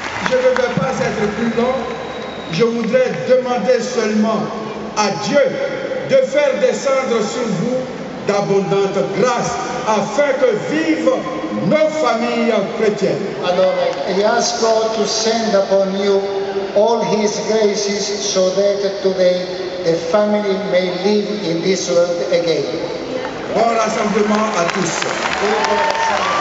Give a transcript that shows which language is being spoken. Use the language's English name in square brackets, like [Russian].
[French] Je ne vais pas être plus long. Je voudrais demander seulement à Dieu de faire descendre sur vous d'abondantes grâces afin que vivent nos familles chrétiennes. [English] Alors, I ask God to send upon you all His graces so that today the family may live in this world again. [French] Bon rassemblement à tous.